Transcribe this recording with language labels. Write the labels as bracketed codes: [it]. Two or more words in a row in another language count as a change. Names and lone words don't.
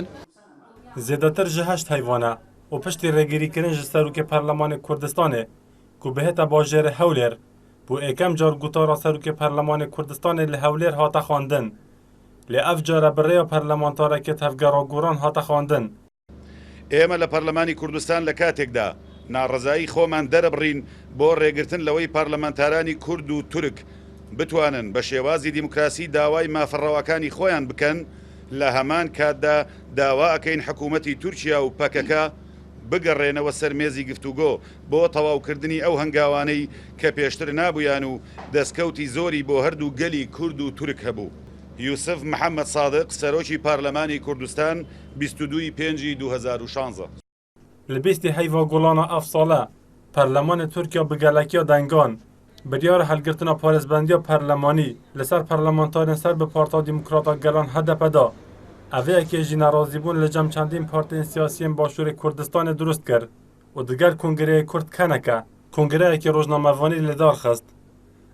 [ku] Zêdetir ji heşt heyvana û piştî rêgirîkirin ji Serokê Perlemanê Kurdistanê ku bi hêta bajêrê Hewlêr bû êkem car gotara Serokê Perlemanê Kurdistanê li Hewlêr hate xwandin. Lê ev cara bi rêya perlemantarekê tevgeraguran hate xwandin. [ckb] ئێمە لە پەرلەمانی کوردستان لە کاتێکدا ناڕەزایی خۆمان دەرەبڕین بۆ ڕێگرتن لەوەی پارلەمانتارانی کورد و تورک بتوانن بە شێوازی دیموکراسی داوای مافەڕەوەکانی خۆیان بکەن لە هەمان کاتدا داوا ئەکەین حکوومەتی تورکیا و پەکەکە بگەڕێنەوە سەر مێزی گفتوگۆ بۆ تەواوکردنی ئەو هەنگاوانەی کە پێشتر نابوویان و دەستکەوتی زۆری بۆ هەردوو گەلی کورد و تورک هەبوو. یوسف محەممەد سادق سەرۆکی پارلەمانی کوردستان 22 پێنجی 2016 [ku] Li bîstî heyva gulana ev sale Perlemanê Tirkiye bi gelekiya dengan biryar helgirtina parêzbendiya perlemanî li ser perlemantarên ser bi Parta Demokrata Gelan HDP da evêyekê jî nerazîbûn li cem çendîn partiyên siyasiyên Başûrê Kurdistanê durust kir û digel Kongreyê Kurd keneke kongreyekê rojnamevanî li dar xist.